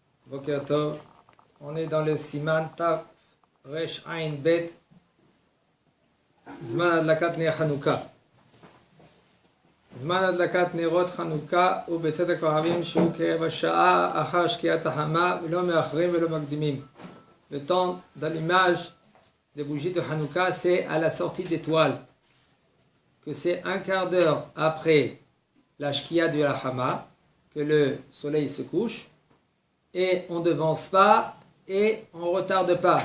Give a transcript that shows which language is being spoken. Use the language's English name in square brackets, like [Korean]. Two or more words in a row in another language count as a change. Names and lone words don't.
[Hebrew] בוקר טוב. [French] On est dans le [Hebrew] סימן תו ריש עין בית זמן הדלקת נר חנוכה. זמן הדלקת נרות חנוכה הוא בצאת הכוכבים שהוא כרבע שעה אחר שקיעת החמה ולא מאחרים ולא מקדימים. [French] Le temps d'allumage des bougies de Hanouka, c'est à la sortie d'étoiles, que c'est un quart d'heure après la shkia du Hama, que le soleil se couche, et on ne devance pas et on ne retarde pas.